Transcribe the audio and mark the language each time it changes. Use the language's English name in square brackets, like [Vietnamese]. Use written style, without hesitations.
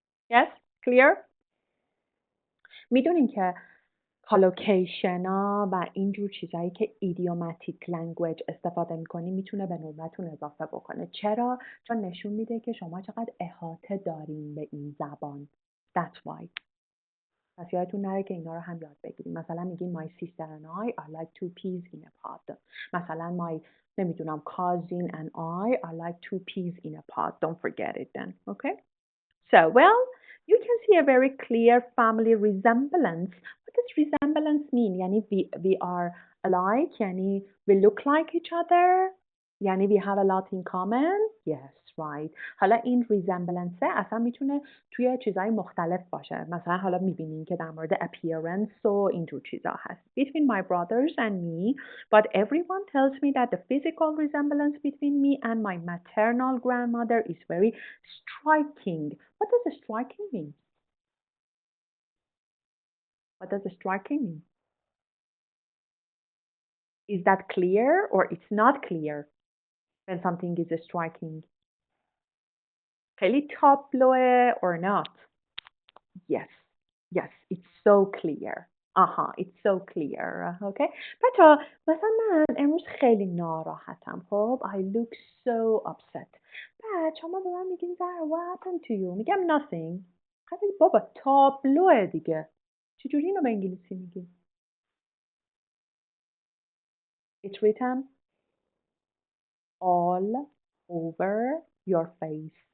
[English] Yes? Clear? [Persian] میدونین که کالوکیشن ها و اینجور چیزهایی که ایدیوماتیک لنگویج استفاده میکنی میتونه به نوبتون اضافه بکنه. چرا؟ چون نشون میده که شما چقدر احاطه دارین به این زبان. [English] That's why. [Persian] پس یادتون نره که اینا رو هم یاد بگیریم. مثلا میگین [English] my sister and I are like two peas in a pod. مثلا my نمیدونم cousin and I are like two peas in a pod. Don't forget it then. Okay? So, well, you can see a very clear family resemblance. What does resemblance mean? یعنی we are alike, یعنی we look like each other, یعنی we have a lot in common. Yes, right. [Persian] حالا این resemblance اصلا میتونه توی چیزهای مختلف باشه. مثلا حالا میبینین که در مورد appearance و اینجور چیزا هست. [English] Between my brothers and me, but everyone tells me that the physical resemblance between me and my maternal grandmother is very striking. What does striking mean? What does striking mean? Is that clear or it's not clear when something is striking? [Persian] خیلی تابلوه [English] or not? Yes, yes, it's so clear. it's so clear. Okay. [Persian] بچه مثلا من امروز خیلی ناراحتم. [English] خب I look so upset. [Persian] بعد شما به من میگین [English] Zara, what happened to you? میگم nothing. [Persian] خیلی بابا تابلوه دیگه. چجوری اینو به انگلیسی میگی؟ [English] It's written all over your face.